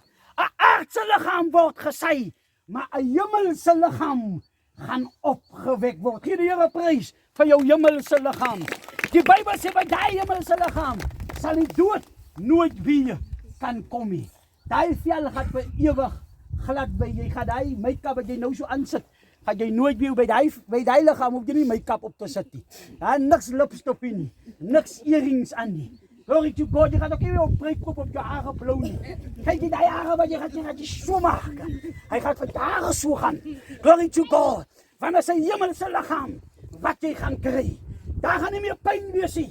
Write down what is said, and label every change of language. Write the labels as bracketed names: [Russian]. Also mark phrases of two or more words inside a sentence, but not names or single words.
[Afrikaans] 'n Aardse liggaam word gesaai, maar 'n hemelse liggaam gaan opgewek word. Gee die Here prys vir jou hemelse liggaam. Die Bybel sê by daai hemelse liggaam sal die dood nooit weer kan kom nie. Daai vel gaan vir ewig glad by. Jy gaan daai make-up wat jy nou so aansit, gaan jy nooit weer by daai liggaam hoef jy nie make-up op te sit nie. Daar niks lipstifie nie, niks earrings aan nie. [English] Glory to God, [Afrikaans] jy gaan ook nie weer op breekop op jou hare blou nie. Kyk jy daai hare wat jy gaan so maak. Hy gaan vir dae so gaan. [English] Glory to God. [Afrikaans] Want as 'n hemelse liggaam wat jy gaan kry, daar gaan nie meer pyn wees nie.